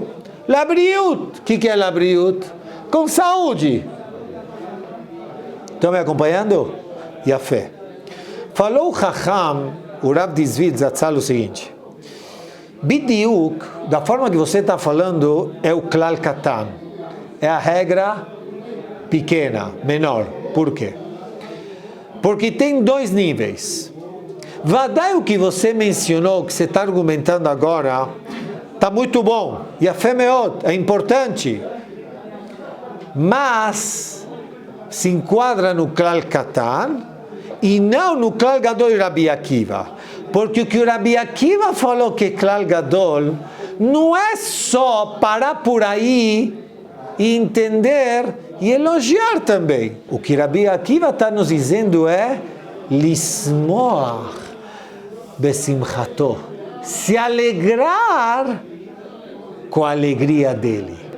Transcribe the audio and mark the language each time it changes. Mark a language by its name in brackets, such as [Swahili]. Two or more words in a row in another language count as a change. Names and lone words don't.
[Portuguese] Labriut. O que é labriut? Com saúde. Estão me acompanhando? E a fé. Falou o Chacham, o Rav Dizvid Zatzal, o seguinte: Bidiuk, da forma que você está falando, é o [Hebrew] כלל קטן. [Portuguese] É a regra pequena, menor. Por quê? Porque tem 2 níveis. Vadai, o que você mencionou, que você está argumentando agora, está muito bom. E a fé é importante. Mas se enquadra no [Hebrew] כלל קטן [Portuguese] e não no [Hebrew] כלל גדול [Portuguese] Rabi Akiva. Porque o que o Rabi Akiva falou que é [Hebrew] כלל גדול [Portuguese] não é só parar por aí e entender e elogiar também. O que Rabi Akiva está nos dizendo é [Hebrew] לשמוח בשמחתו, [Portuguese] se alegrar com a alegria dele.